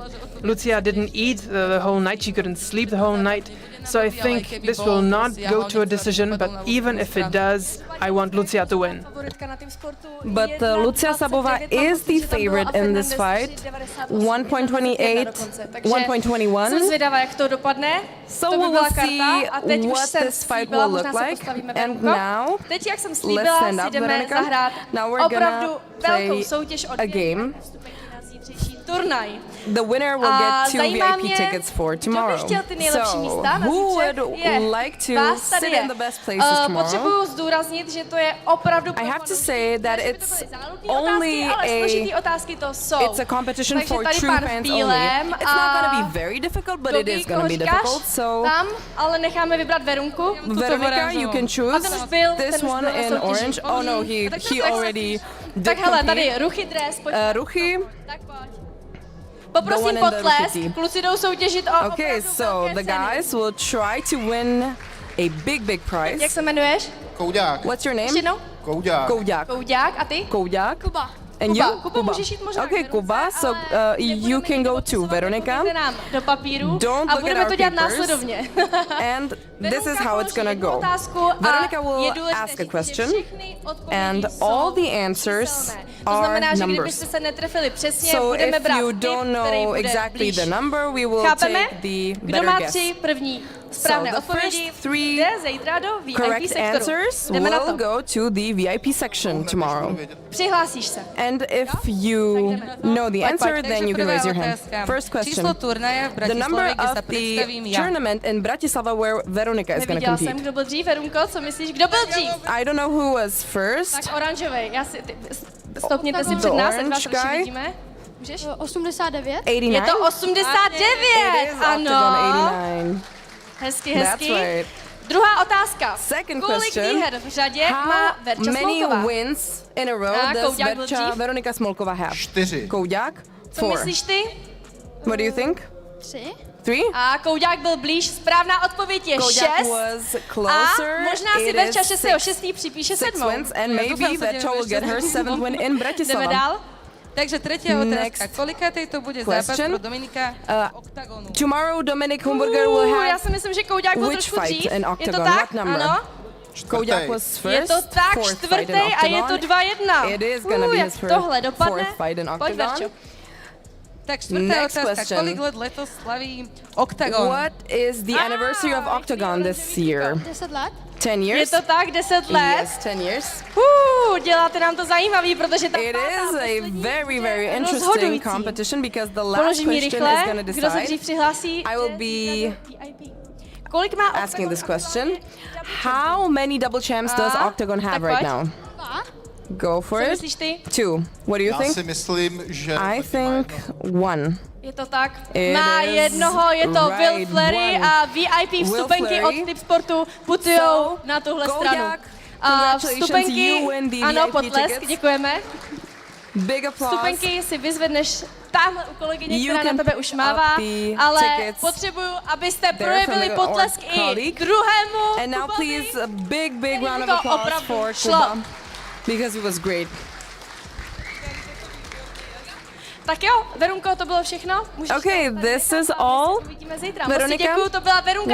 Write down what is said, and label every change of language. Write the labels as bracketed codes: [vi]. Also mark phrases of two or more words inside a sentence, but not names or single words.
[en] Lucia didn't eat the whole night, she couldn't sleep the whole night. So I think this will not go to a decision, but even if it does, I want Lucia to win. But Lucia Savova is the favorite in this fight. 1.28, 1.21. [cs] Jsem zvědavá, jak to dopadne. [en] So we will see what this fight will look like. And now, [cs] teď, jak jsem [en] let's [cs] slíbila, [en] stand [cs] si [en] up, [cs] jdeme Veronica. zahrát [en] Now we're [cs] opravdu [en] gonna [cs] velkou [en] play [cs] soutěž o [en] a game. [cs] turnaj. [en] The winner will get 2 VIP tickets for tomorrow. So, who would like to sit in the best places tomorrow? [cs] Potřebuju zdůraznit, že to je opravdu [en] I have to say that it's only it's a competition for true fans only. It's not going to be very difficult, but it is going to be difficult. So, [cs] tam, ale necháme vybrat Verunku. [en] Veronica, you can choose this one in orange. Oh no, he already did [cs] tak hele, [en] compete. [cs] tady Ruchy dres, pojďme. Ruchy. Tak pojď. Poprosím potlesk, kluci jdou soutěžit o [en] Okay, so the guys will try to win a big prize. [cs] Jak se jmenuješ? Koudák. [en] What's your name? [cs] Ještě jednou? Koudák. Koudák. Koudák, a ty? Koudák. Kuba. [en] And you? [cs] Kuba, můžeš jít možná [en] Okay, Kuba, so you can go to Veronica. [cs] Nám do papíru [en] Don't [cs] a [en] look [cs] budeme [en] at [cs] to [en] our [cs] dělat [en] papers. [cs] následovně. [en] And this is how it's gonna go. Veronica will ask a question, and all the answers are numbers. So if you don't know exactly the number, we will take the better guess. So the first 3 correct answers will go to the VIP section tomorrow. [cs] Přihlásíš se. [en] And if you know the answer, then you can raise your hand. First question. The number of the tournament in Bratislava where Veronica is going to compete. [cs] Kdo byl dřív, Verunko? Co myslíš? Kdo byl dřív? [en] I don't know who was first. [cs] Tak oranžovej. Stopněte si před nás, ať vás lepší vidíme. Můžeš? 89. 89? Je to 89! [en] It is [cs] ano. OKTAGON 89. Hezky. [en] That's right. [cs] Druhá otázka. [en] Second [cs] Kolik [en] question. [cs] výher v řadě má [en] How [cs] Verča [en] many [cs] Smolková? [en] wins in a row [cs] A [en] does [cs] Kouďák byl Verča dřív? [en] Veronika Smolková have? 4. [cs] Kouďák? Co 4. myslíš ty? [en] What do you think? 3. [cs] 3? A Kouďák byl blíž. Správná odpověď je 6. [en] Kouďák was closer. [cs] A možná si [en] It [cs] Verča [en] is [cs] 6. 6. připíše [en] 6 [cs] 7. [en] wins and maybe Verča will get her 7th win in [cs] Jdeme [en] Bratislava. [cs] dál. Takže tretia [en] Next [cs] otázka. Kolikátej to bude zápas [en] question. [cs] pro Dominika OKTAGONu? [en] Tomorrow Dominic Humburger will [cs] Já [en] have [cs] si myslím, že Kouďák byl [en] which [cs] trošku [en] fight [cs] dřív. [en] in [cs] Je to [en] Octagon? [cs] tak? [en] What number? [cs] Ano. [en] Kouďák was first. [cs] Je to tak, [en] fourth fight [cs] čtvrtý [en] in [cs] a je to [en] Octagon. 2-1. It is gonna be [cs] Jak [en] his [cs] tohle dopadne? [en] fourth fight in [cs] Pojď, Verčo. [en] Octagon. [cs] Tak štvrtá [en] Next [cs] otázka. [en] question. [cs] Kolik let letos slaví OKTAGON? [en] What is the anniversary of Octagon this year? [cs] 10 let. [en] 10 [cs] Je [en] years? [cs] to tak, 10 let. [en] Yes, 10 years. [cs] Děláte nám to zajímavý, protože ta [en] It is a very, very interesting [cs] rozhodující. [en] competition because the last [cs] Položím ji [en] question is [cs] rychle, [en] going to [cs] kdo se [en] decide. [cs] dřív přihlásí. [en] I will [cs] jde [en] be [cs] do VIP. Kolik má [en] asking this Octagon question. [cs] aktuálně? [en] How many double champs does [cs] A, [en] Octagon have [cs] tak [en] right [cs] pojď. [en] now? 2. Go for [cs] Co [en] it. [cs] myslíš ty? [en] 2. What do you [cs] Já si [en] think? [cs] myslím, že... [en] I think 1. [cs] Je to tak. [en] It [cs] Má [en] is [cs] jednoho, je to Will [en] right, [cs] Flery [en] one. [cs] a VIP [en] Will [cs] vstupenky [en] Flery. [cs] od Tip Sportu putujou [en] So, [cs] na tuhle Kouďák, stranu. A [en] congratulations, [cs] vstupenky, [en] you win the [cs] ano, [en] VIP [cs] potlesk, [en] tickets. [cs] děkujeme. [en] Big applause. [cs] Vstupenky si vyzvedneš tamhle u kolegyně, [en] You [cs] která na [en] can [cs] tebe [en] pick [cs] už mává, [en] up the [cs] ale [en] tickets [cs] potřebuju, abyste [en] there [cs] projevili [en] from the [cs] potlesk i [en] colleague. [cs] druhému [en] And now [cs] Kubovi. [en] please a big, big round of [cs] To [en] applause [cs] opravdu [en] for [cs] šlo. [en] Kuba because it was great. [cs] Tak jo, Verunko, to bylo všechno. Můžeš [en] Okay, [cs] se tady [en] this [cs] nechat [en] is [cs] a my [en] all. [cs] se uvidíme zítra. Veronika, Moc děkuju, to byla Verunka